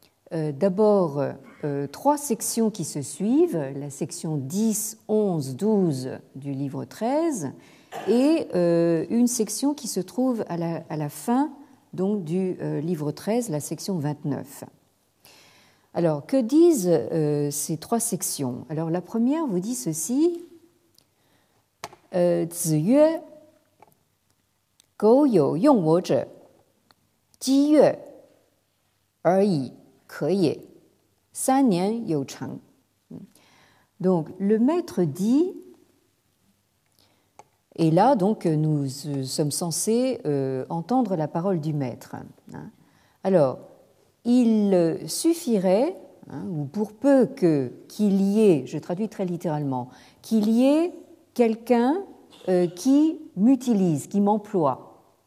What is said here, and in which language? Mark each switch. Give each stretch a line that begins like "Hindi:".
French: d'abord 3 sections qui se suivent, la section 10, 11, 12 du livre 13 et une section qui se trouve à la fin donc, du livre 13, la section 29. Alors, que disent ces 3 sections? Alors, la première vous dit ceci.
Chinese: 子曰：苟有用我者，激越而已可也。 3年有成。
French: Donc, le maître dit, et là, donc, nous sommes censés entendre la parole du maître. Alors, il suffirait, ou pour peu qu'il y ait, je traduis très littéralement, qu'il y ait quelqu'un qui m'utilise, qui m'emploie.